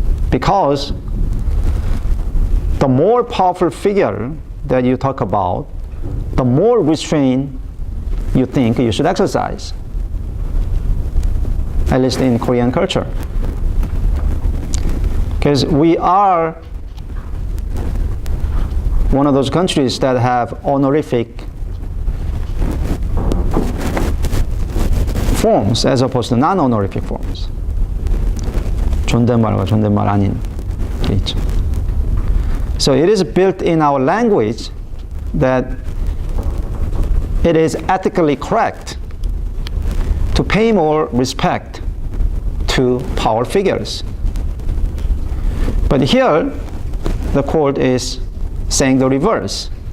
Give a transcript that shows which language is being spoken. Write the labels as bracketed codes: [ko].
[en] Because the more powerful figure that you talk about, the more restraint you think you should exercise, at least in Korean culture. Because we are one of those countries that have honorific forms as opposed to non-honorific forms. [ko] 존댓말과 존댓말 아닌 게 있죠. [en] So it is built in our language that it is ethically correct to pay more respect to power figures. But here, the court is saying the reverse.